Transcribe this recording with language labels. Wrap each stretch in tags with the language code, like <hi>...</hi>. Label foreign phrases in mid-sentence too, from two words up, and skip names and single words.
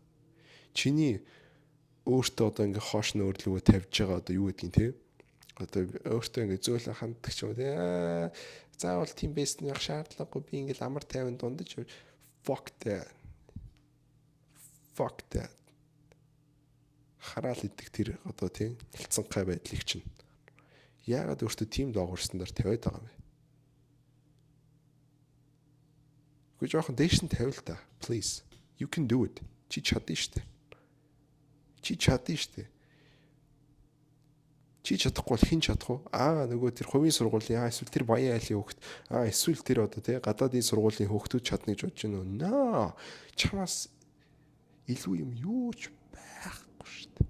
<mn>Чиний өөртөө одоо ингээ хоошин өөрлөгөө тавьж байгаа одоо юу гэдгийг те одоо өөртөө ингээ зөөлөн ханддаг ч юм уу те заавал тийм бест нь явах шаардлагагүй би ингээ амар тайван дундаж</mn> <en>fuck that</en> <mn>хараал идэх тэр одоо тийм хэлцэнхай байдлыг чинь яагаад өөртөө тийм доогуур стандарт тавиад байгаа юм бэ? Гэхдээ жоохон дээш нь тавил та</mn> <en>please. You can do it.</en> <mn>Чи чадна штэ. Чи чадна штэ. Чи чадахгүй бол хэн чадах вэ? Нөгөө тэр хувийн сургуулийн эсвэл тэр баян айлын хүүхэд эсвэл тэр одоо тий гадаадын сургуулийн хүүхдүүд чадна гэж бодож байна уу?</mn> <en>No.</en> <mn>Чамаас илүү юм юу ч байхгүй шүү дээ.</mn>